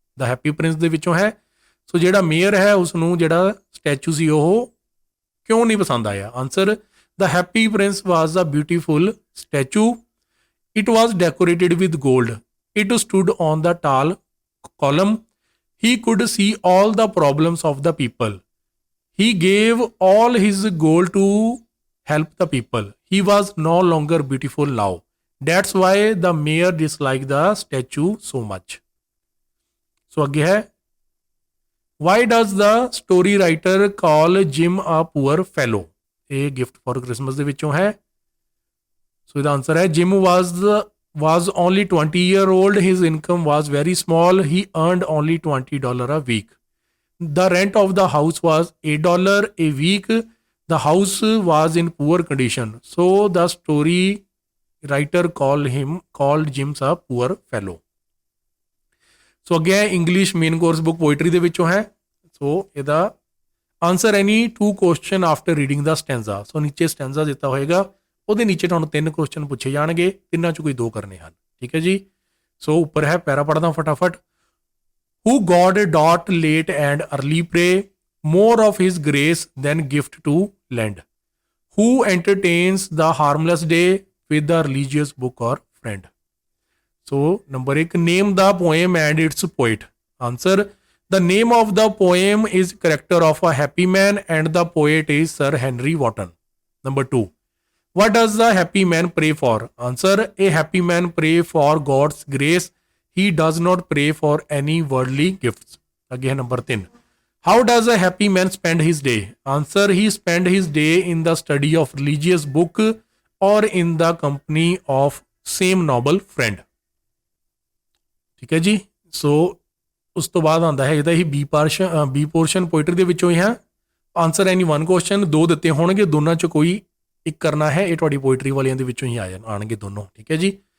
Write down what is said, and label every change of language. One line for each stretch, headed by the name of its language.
Punjabi: ਦਾ happy Prince ਦੇ ਵਿੱਚੋਂ ਹੈ। ਸੋ ਜਿਹੜਾ ਮੇਅਰ ਹੈ ਉਸ ਨੂੰ ਜਿਹੜਾ ਸਟੈਚੂ ਸੀ ਉਹ ਕਿਉਂ ਨਹੀਂ ਪਸੰਦ ਆਇਆ?
English: Answer, the Happy Prince was a beautiful statue. It was decorated with gold. It stood on the tall column. He could see all the problems of the people. He gave all his gold to help the people. He was no longer beautiful now. That's why the mayor disliked the statue so much. So
Punjabi: ਅੱਗੇ ਹੈ,
English: why does the story writer call Jim a poor fellow?
Punjabi: ਇਹ gift for Christmas ਦੇ ਵਿੱਚੋਂ ਹੈ। ਸੋ ਇਹਦਾ answer ਹੈ
English: Jim was only 20-year-old. His income was very small. He earned only $20 a week. The rent of the house was $8 a week. The house was in poor condition. So the story writer called Jim a poor fellow.
Punjabi: ਸੋ ਅੱਗੇ English main course book poetry ਦੇ ਵਿੱਚੋਂ ਹੈ। ਸੋ ਇਹਦਾ answer
English: Any 2 question after reading the stanza.
Punjabi: ਸੋ ਨੀਚੇ ਸਟੈਂਜ਼ਾ ਦਿੱਤਾ ਹੋਏਗਾ, ਉਹਦੇ ਨੀਚੇ ਤੁਹਾਨੂੰ 3 ਕੁਐਸਚਨ ਪੁੱਛੇ ਜਾਣਗੇ, ਤਿੰਨਾਂ 'ਚ ਕੋਈ 2 ਕਰਨੇ ਹਨ। ਠੀਕ ਹੈ ਜੀ। ਸੋ ਉੱਪਰ ਹੈ, ਪੈਰਾ ਪੜ੍ਹਦਾ ਫਟਾਫਟ।
English: Who God doth late and early pray more of his grace than gift to lend. Who entertains the harmless day with the religious book or friend? So number 1, name the poem and its poet. Answer, the name of the poem is Character of a Happy Man and the poet is Sir Henry Wotton. Number 2, what does the happy man pray for? Answer, a happy man pray for God's grace. He does not pray for any worldly gifts. Again, number 3, how does a happy man spend his day? Answer, he spend his day in the study of religious book or in the company of same noble friend.
Punjabi: ਠੀਕ ਹੈ ਜੀ। ਸੋ ਉਸ ਤੋਂ ਬਾਅਦ ਆਉਂਦਾ ਹੈ ਇਹਦਾ ਹੀ B portion poetry ਦੇ ਵਿੱਚੋਂ ਹੀ ਹੈ।
English: answer any 1 question,
Punjabi: 2 ਦਿੱਤੇ ਹੋਣਗੇ, ਦੋਨਾਂ 'ਚ ਕੋਈ ਇੱਕ ਕਰਨਾ ਹੈ। ਇਹ ਤੁਹਾਡੀ ਪੋਇਟਰੀ ਵਾਲਿਆਂ ਦੇ ਵਿੱਚੋਂ ਹੀ ਆਣਗੇ ਦੋਨੋਂ। ਠੀਕ ਹੈ ਜੀ।